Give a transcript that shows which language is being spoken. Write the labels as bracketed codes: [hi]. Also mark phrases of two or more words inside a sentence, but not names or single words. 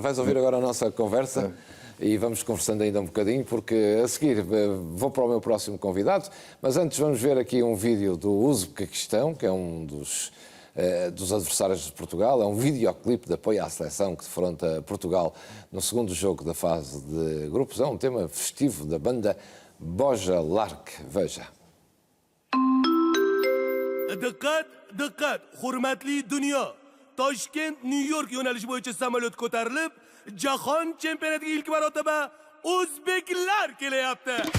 [pt] Vais ouvir agora a nossa conversa e vamos conversando ainda um bocadinho, porque a seguir vou para o meu próximo convidado, mas antes vamos ver aqui um vídeo do Uzbequistão, que é um dos adversários de Portugal. É um videoclipe de apoio à seleção que defronta Portugal no segundo jogo da fase de grupos. É um tema festivo da banda Boja Lark. Veja. [uz] Diqqat, hurmatli dunyo. Toshkent, Nyu-York yo'nalishi bo'yicha samolyot ko'tarilib, jahon chempionatiga ilk marotaba o'zbeklar kelyapti.